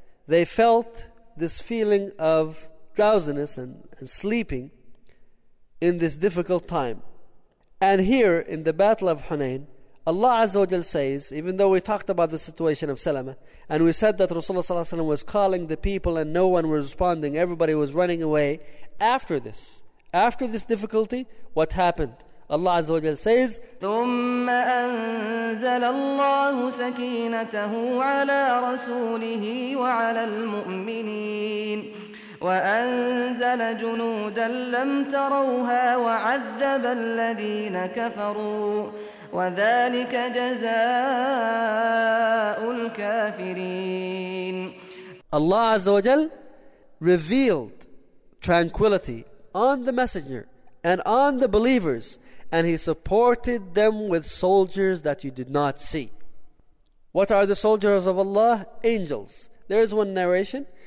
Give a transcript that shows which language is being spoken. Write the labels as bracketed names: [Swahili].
[English] They felt this feeling of drowsiness and sleeping in this difficult time. And here in the Battle of Hunain, Allah Azza wa Jal says, even though we talked about the situation of Salama, and we said that Rasulullah Sallallahu Alaihi Wasallam was calling the people and no one was responding, everybody was running away. After this difficulty, what happened? Allah Azza wa Jal says, [Arabic] ثُمَّ أَنزَلَ اللَّهُ سَكِينَتَهُ عَلَىٰ رَسُولِهِ وَعَلَى الْمُؤْمِنِينَ وَأَنزَلَ جُنُودًا لَمْ تَرَوْهَا وَعَذَّبَ الَّذِينَ كَفَرُوا وذلك جزاء الكافرين. [English] Allah Azza wa Jal revealed tranquility on the messenger and on the believers, and he supported them with soldiers that you did not see. What are the soldiers of Allah? Angels. There is one narration.